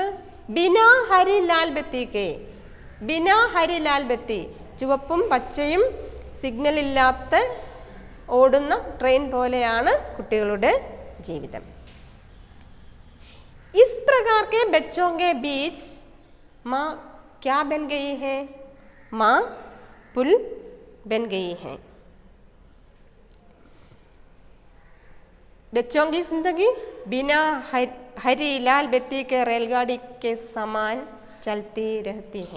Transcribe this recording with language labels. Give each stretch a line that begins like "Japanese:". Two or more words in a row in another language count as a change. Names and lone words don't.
Hindi: बिना हरी लाल बत्ती के. बिना हरी लाल बत्ती,
Malayalam: ചുവപ്പും പച്ചയും സിഗ്നലില്ലാത്ത ഓടുന്ന ട്രെയിൻ പോലെയാണ് കുട്ടികളുടെ ജീവിതം.
Hindi: इस प्रकार के ബच्चों के बीच माँ क्या बन गई है? माँ पुल बन गई है. बच्चों की जिंदगी बिना हरी लाल बत्ती के रेलगाड़ी के समान चलती रहती है.